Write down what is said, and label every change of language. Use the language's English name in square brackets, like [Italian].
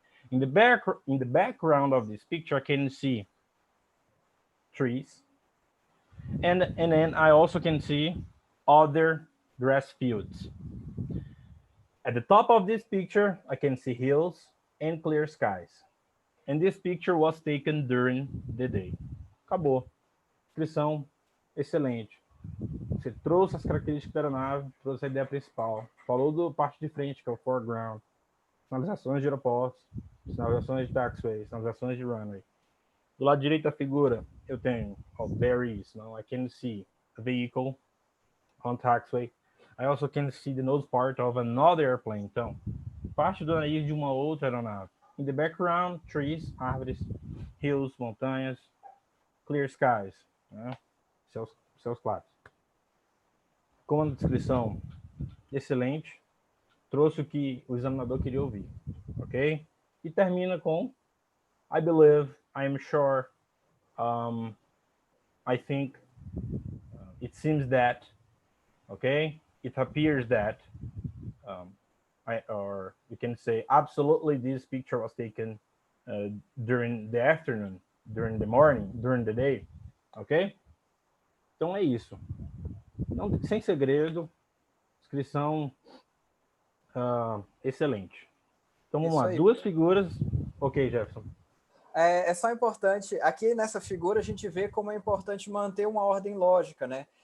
[English] In the background of this picture, I can see trees, and then I also can see other grass fields. At the top of this picture, I can see hills and clear skies. And this picture was taken during the day. [Portuguese] Acabou. Descrição excelente. Você trouxe as características da aeronave, trouxe a ideia principal, falou da parte de frente, que é o foreground, sinalizações de aeroportos, sinalizações de taxiway, sinalizações de runway. Do lado direito da figura, eu tenho varies. [English] I can see a vehicle on taxiway. I also can see the nose part of another airplane. [Portuguese] Então, parte do nariz de uma outra aeronave. [English] In the background, trees, [Portuguese] árvores, [English] hills, [Portuguese] montanhas, [English] clear skies, [Portuguese] né? Céus claros. Com uma descrição excelente, trouxe o que o examinador queria ouvir, ok? E termina com [English] I believe, I am sure, I think, it seems that, okay? It appears that, or you can say absolutely this picture was taken during the afternoon, during the morning, during the day, ok? [Portuguese] Então é isso. Não, sem segredo, descrição excelente. Então vamos lá, duas figuras. Ok, Jefferson. É só importante, aqui nessa figura a gente vê como é importante manter uma ordem lógica, né?